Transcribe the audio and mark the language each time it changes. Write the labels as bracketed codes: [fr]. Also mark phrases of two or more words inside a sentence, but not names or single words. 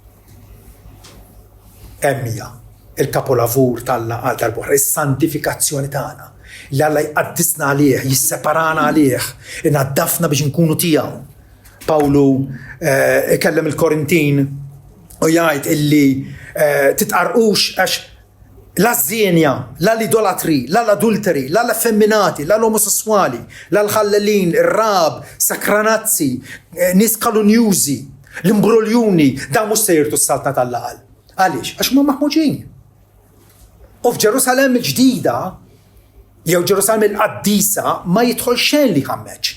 [mt] Emmija il-kapolavur tal-Alla għal tal-borra, is-santifikazzjoni tagħna. Li Alla jqaddisna għalih, jisseparana għalih, inaddafna biex nkunu tiegħu. Pawlu ikellem il-Korintin u jgħid illi titqarqux għax la żienja, la l-idolatri, la l-adulteri, la l-effeminati, la l-omosessuali, la l-ħallelin, ir-rab, sakranazzi, nies kalunjużi, l-imbroljuni, da mhux se jirtu s-saltna tal-laqal. Għaliex? Għax huma maħmuġin. U f'Ġerusalem il-ġdida, jew Ġerusalem il-qaddisa ma jidħol xejn li ħammeġ.